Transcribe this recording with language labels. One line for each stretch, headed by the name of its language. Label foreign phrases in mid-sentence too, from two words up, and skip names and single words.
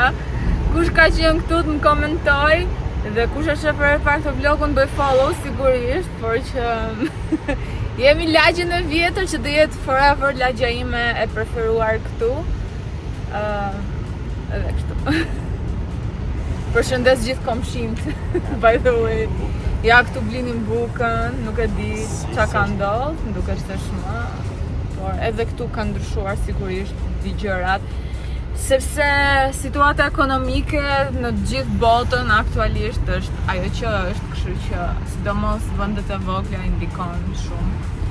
Albanian: Kush ka qenë këtu të më komentoj? Dhe kush është për herë parë të vlogun bëj follow sigurisht, por që jemi lagjën e vjetër që do jetë forever lagja ime e preferuar këtu. Edhe kështu. Përshëndes gjithë komshinjt,
English: by the way.
Albanian: Ja këtu blinin bukën, nuk e di çka ka ndodhur, më duket se shmë. Por edhe këtu kanë ndryshuar sigurisht di gjërat. Sepse situata ekonomike në gjithë botën aktualisht është ajo që është, kështu që sidomos vendet e vogla ndikon shumë.